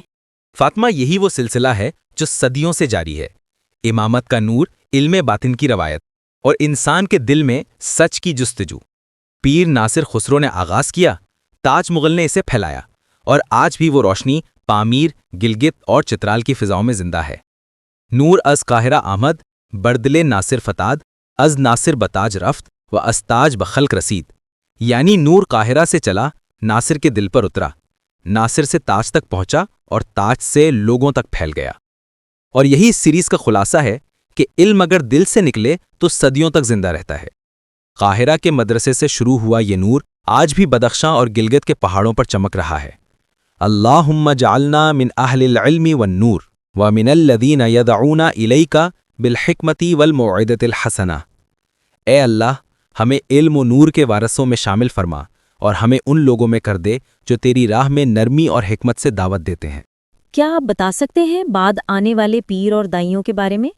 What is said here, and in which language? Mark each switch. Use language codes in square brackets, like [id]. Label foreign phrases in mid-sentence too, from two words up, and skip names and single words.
[ur] فاطمہ، یہی وہ سلسلہ ہے جو صدیوں سے جاری ہے۔ امامت کا نور، علم باطن کی روایت اور انسان کے دل میں سچ کی جستجو۔ پیر ناصر خسرو نے آغاز کیا، تاج مغل نے اسے پھیلایا، اور آج بھی وہ روشنی پامیر، گلگت اور چترال کی فضاؤں میں زندہ ہے۔ [fa] نور از قاہرہ آمد، بردل ناصر فتاد، از ناصر بتاج رفت و از تاج بخلق رسید۔ [ur] یعنی نور قاہرہ سے چلا، ناصر کے دل پر اترا، ناصر سے تاج تک پہنچا اور تاج سے لوگوں تک پھیل گیا۔ اور یہی اس سیریز کا خلاصہ ہے کہ علم اگر دل سے نکلے تو صدیوں تک زندہ رہتا ہے۔ قاہرہ کے مدرسے سے شروع ہوا یہ نور آج بھی بدخشاں اور گلگت کے پہاڑوں پر چمک رہا ہے۔ [ar] اللہم جعلنا من اہل العلم والنور ومن الذین یدعون الیک بالحکمت والموعظۃ الحسنہ۔ [ur] اے اللہ، ہمیں علم و نور کے وارثوں میں شامل فرما اور ہمیں ان لوگوں میں کر دے جو تیری راہ میں نرمی اور حکمت سے دعوت دیتے ہیں۔ کیا آپ بتا سکتے ہیں بعد آنے والے پیر اور دائیوں کے بارے میں؟